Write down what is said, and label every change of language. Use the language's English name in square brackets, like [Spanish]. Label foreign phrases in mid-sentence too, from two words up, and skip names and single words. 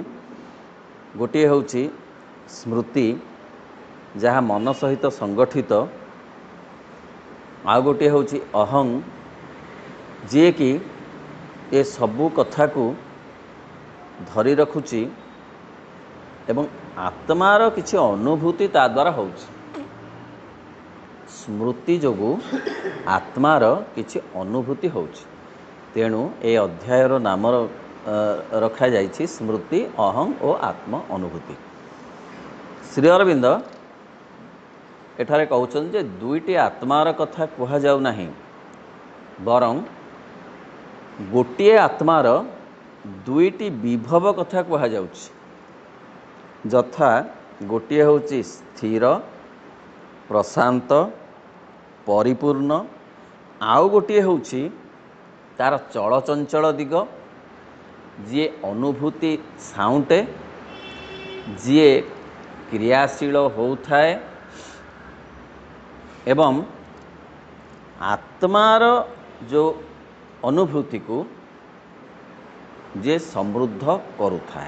[Odia] ଗୋଟେ ହେଉଛି ସ୍ମୃତି ଯାହା ମନ ସହିତ ସଂଗଠିତ, ଆଉ ଗୋଟେ ହେଉଛି ଅହଂ ଯେ କି ଏ ସବୁ କଥା କୁ ଧରି ରଖୁଛି ଏବଂ ଆତ୍ମାର କିଛି ଅନୁଭୂତି ତା ଦ୍ୱାରା ହେଉଛି। ସ୍ମୃତି ଯୋଗୁ ଆତ୍ମାର କିଛି ଅନୁଭୂତି ହେଉଛି। ତେଣୁ ଏ ଅଧ୍ୟାୟର ନାମ ରଖା ଯାଇଛି ସ୍ମୃତି ଅହଂ ଓ ଆତ୍ମ ଅନୁଭୂତି। ଶ୍ରୀ ଅରବିନ୍ଦ ଏଠାରେ କହୁଛନ୍ତି ଯେ ଦୁଇଟି ଆତ୍ମାର କଥା କୁହା ଯାଉ ନାହିଁ, ବରଂ ଗୋଟିଏ ଆତ୍ମାର ଦୁଇଟି ବିଭବ କଥା କୁହା ଯାଉଛି। ଯଥା ଗୋଟିଏ ହେଉଛି ସ୍ଥିର ପ୍ରଶାନ୍ତ ପରିପୂର୍ଣ୍ଣ, ଆଉ ଗୋଟିଏ ହେଉଛି ତାର ଚଳଚଞ୍ଚଳ ଦିଗ, ଯିଏ ଅନୁଭୂତି ସାଉଣ୍ଟେ, ଯିଏ କ୍ରିୟାଶୀଳ ହେଉଥାଏ ଏବଂ ଆତ୍ମାର ଯୋ ଅନୁଭୂତି କୁ ଯେ ସମୃଦ୍ଧ କରୁଥାଏ।